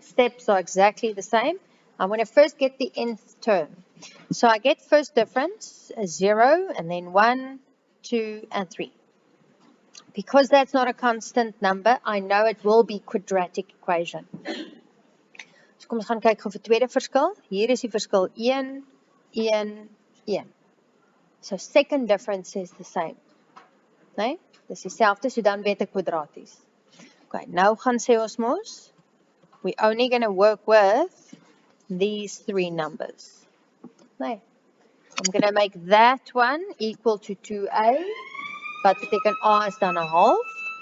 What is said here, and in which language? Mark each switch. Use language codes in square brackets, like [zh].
[en] Steps are exactly the same. I'm going to first get the nth term. So I get first difference, 0, and then 1, 2, and 3. Because that's not a constant number, I know it will be quadratic equation. [af] So kom ons gaan kyk gou vir tweede verskil. Hier is die verskil 1, 1, 1. [en] So second difference is the same. [af] Nee, dis dieselfde, so dan weet ek kwadraties. [en] Okay, [af] nou gaan sê ons mos, [en] we're only going to work with these 3 numbers. Nee, I'm going to make that one equal to 2a, [af] wat beteken a is dan 'n half.